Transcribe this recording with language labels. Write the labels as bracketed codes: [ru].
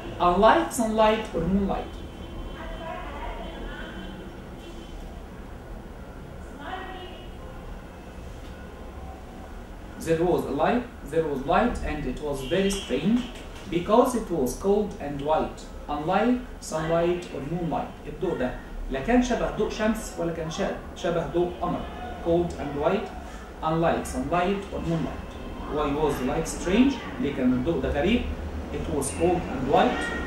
[en] Unlike sunlight or moonlight. There was light and it was very strange because it was cold and white. Unlike sunlight or moonlight. [ar] الضوء ده لا كان شبه ضوء شمس ولا كان شبه ضوء قمر. [en] Cold and white. Unlike sunlight or moonlight. Why was the light strange؟ [ar] ليه كان الضوء ده غريب؟ [en] It was cold and white.